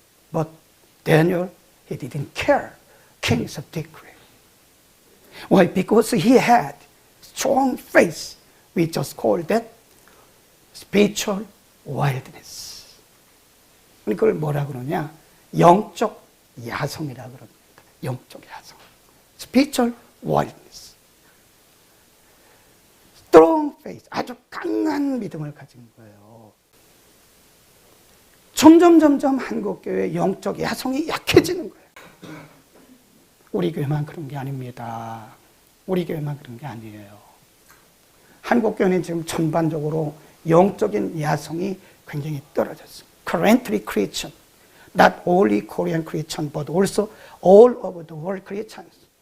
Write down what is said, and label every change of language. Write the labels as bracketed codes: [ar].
[en] But Daniel, he didn't care. King's decree. Why? Because he had strong faith. We just call that spiritual wildness. [ko] 그걸 뭐라 그러냐? 영적 야성이라 그럽니다. 영적 야성. [en] Spiritual wildness. Strong faith. [ko] 아주 강한 믿음을 가진 거예요. 점점 한국교회의 영적 야성이 약해지는 거예요. 우리 교회만 그런 게 아닙니다. 우리 교회만 그런 게 아니에요. 한국교회는 지금 전반적으로 영적인 야성이 굉장히 떨어졌습니다. [en] Currently Christian, not only Korean Christian, but also all over the world Christians.